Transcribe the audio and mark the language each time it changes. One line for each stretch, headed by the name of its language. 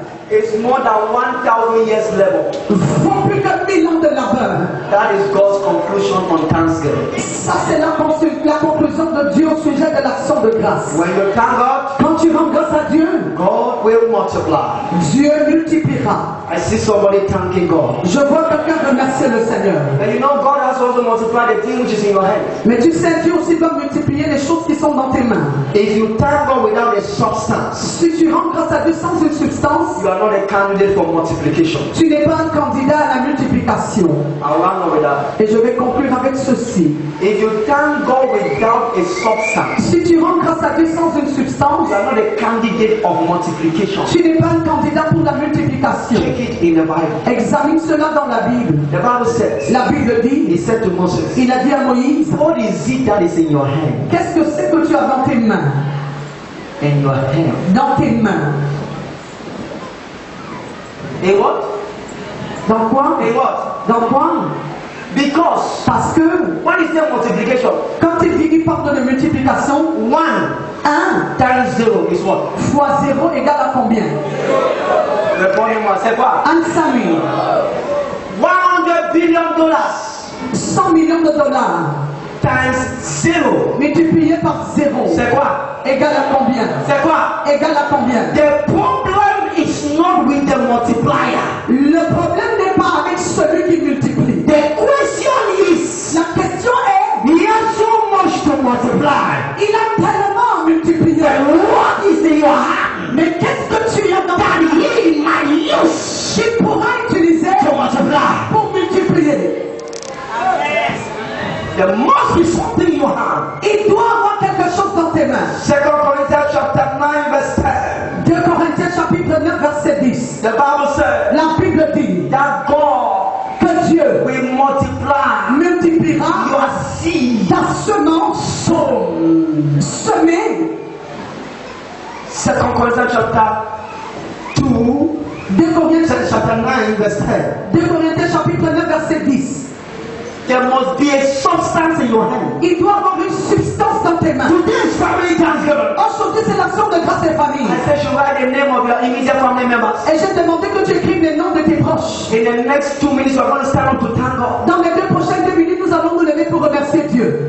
English: It's more than 1,000 years level.
French: vaut plus que 1000 ans de labeur.
English: That is God's conclusion on Thanksgiving.
French: Ça, c'est la conclusion de Dieu au sujet de l'action de grâce.
English: When you thank God,
French: Quand tu rends grâce à Dieu,
English: God will multiply.
French: Dieu multipliera.
English: I see somebody thanking God.
French: Je vois quelqu'un remercier le Seigneur.
English: And you know God has also multiplied the thing which is in your hand.
French: Mais tu sais, Dieu aussi va multiplier les choses qui sont dans tes mains.
English: If you thank God without a substance,
French: Si tu rends grâce à Dieu sans une substance,
English: you are not a candidate for multiplication.
French: tu n'es pas un candidat à la multiplication.
English: I'll run with that.
French: Et je vais conclure avec ceci.
English: If you thank God without a substance,
French: Si tu rends grâce à Dieu sans une substance,
English: you are not a candidate of multiplication.
French: tu n'es pas un candidat pour la multiplication.
English: Check it in the Bible.
French: Examine cela dans la Bible.
English: The Bible says,
French: La Bible
English: He
French: dit,
English: said to Moses,
French: il a dit à Moïse,
English: what is it that is in your hand?
French: qu'est-ce que c'est que tu as dans tes mains?
English: In your hand.
French: Dans tes mains.
English: In what?
French: Dans quoi?
English: In what?
French: Dans quoi?
English: Because
French: Parce que
English: when he said multiplication,
French: quand il parle de multiplication,
English: 1
French: 1
English: times 0 is what?
French: fois 0 égale à combien? Répondez-moi, c'est quoi?
English: Answer me. $100 billion
French: 100 millions de dollars
English: times 0.
French: multiplié par 0 C'est quoi? égale à combien? C'est quoi? Égale à combien?
English: The problem is not with the multiplier.
French: Le problème n'est pas avec celui qui multiplie.
English: The question is,
French: La question est,
English: he has so much to multiply.
French: il a tellement multiplié.
English: Then what is in your hand
French: Mais qu'est-ce que tu as dans ta
English: that
French: vie
English: he might use
French: qu'il pourra utiliser
English: to multiply?
French: pour multiplier?
English: There must be something in your hand.
French: Il doit avoir quelque chose dans tes mains.
English: 2 Corinthians chapter 9 verse 10.
French: 2 Corinthiens chapitre 9 verset 10.
English: The Bible says
French: La Bible dit
English: that God
French: que Dieu
English: will multiply
French: multipliera
English: your seed.
French: ta semence semée.
English: 2 Corinthians chapter 2
French: 2 Corinthiens,
English: chapter 9 verse 10.
French: 2 Corinthiens chapitre 9 verset 10.
English: There must be a substance in your hand.
French: Il doit avoir une substance dans tes mains.
English: Today is family Thanksgiving.
French: Aujourd'hui, c'est l'action de grâce des familles.
English: I said you write the name of your immediate family members.
French: Et j'ai demandé que tu écrives les noms de tes proches.
English: In the next 2 minutes, we're going to stand up to thank God.
French: Dans les 2 prochaines 2 minutes, nous allons nous lever pour remercier Dieu.